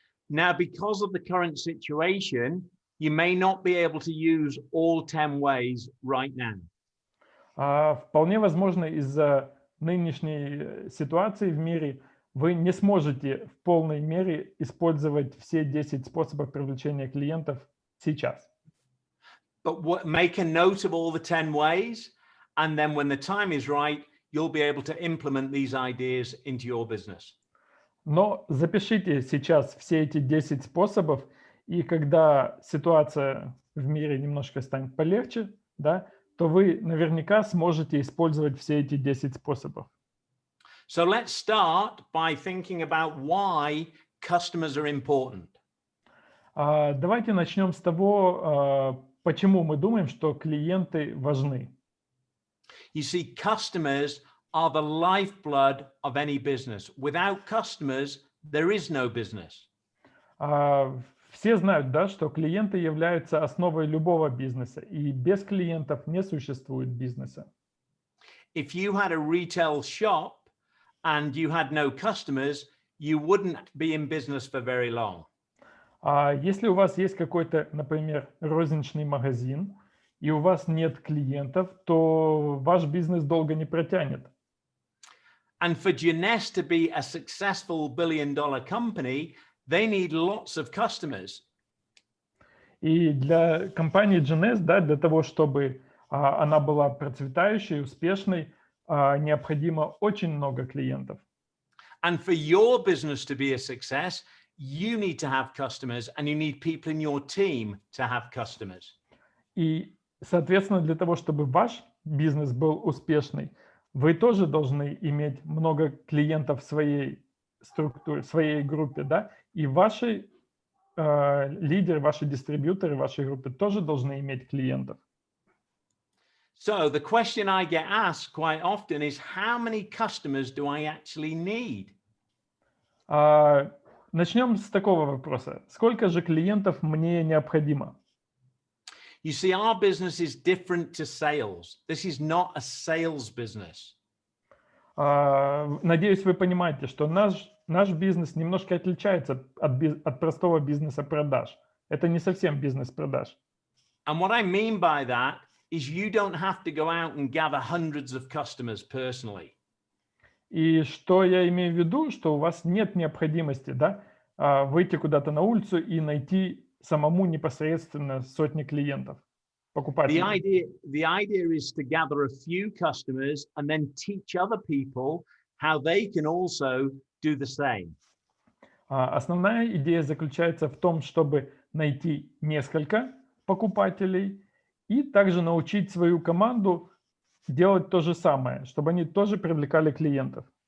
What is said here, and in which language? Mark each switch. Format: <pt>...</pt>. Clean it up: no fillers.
<en>Now, because of the current situation, you may not be able to use all 10 ways right now.</en> <ru>Вполне возможно, из-за нынешней ситуации в мире вы не сможете в полной мере использовать все 10 способов привлечения клиентов сейчас.</ru> <en>But make a note of all the 10 ways, and then when the time is right, you'll be able to implement these ideas into your business.</en> <ru>Но запишите сейчас все эти 10 способов, и когда ситуация в мире немножко станет полегче, да, то вы наверняка сможете использовать все эти 10 способов.</ru> <en>So let's start by thinking about why customers are important.</en> <ru>Давайте начнем с того, почему мы думаем, что клиенты важны.</ru> <en>You see, customers are the lifeblood of any business. Without customers, there is no business.</en> <ru>Все знают, да, что клиенты являются основой любого бизнеса, и без клиентов не существует бизнеса.</ru> <en>If you had a retail shop and you had no customers, you wouldn't be in business for very long.</en> <ru>Если у вас есть какой-то, например, розничный магазин, и у вас нет клиентов, то ваш бизнес долго не протянет.</ru> <en>And for Jeunesse to be a successful billion-dollar company, they need lots of customers.</en> <ru>И для компании Jeunesse, да, для того, чтобы она была процветающей, успешной, необходимо очень много клиентов.</ru> <en>And for your business to be a success, you need to have customers, and you need people in your team to have customers.</en> <ru>И, соответственно, для того, чтобы ваш бизнес был успешный, вы тоже должны иметь много клиентов в своей структуре, в своей группе, да, и ваши лидеры, ваши дистрибьюторы вашей группы тоже должны иметь клиентов.</ru> <en>So the question I get asked quite often is, how many customers do I actually need?</en> <ru>Начнем с такого вопроса. Сколько же клиентов мне необходимо?</ru> <en>You see, our business is different to sales. This is not a sales business.</en> <ru>Надеюсь, вы понимаете, что наш бизнес немножко отличается от простого бизнеса продаж. Это не совсем бизнес продаж.</ru> <en>And what I mean by that is you don't have to go out and gather hundreds of customers personally.</en> <ru>И что я имею в виду, что у вас нет необходимости, да, выйти куда-то на улицу и найти самому непосредственно сотни клиентов, покупателей.</ru> <en>The idea is to gather a few customers and then teach other people how they can also do the same.</en> <ru>Основная идея заключается в том, чтобы найти несколько покупателей и также научить свою команду делать то же самое, чтобы они тоже привлекали клиентов.</ru>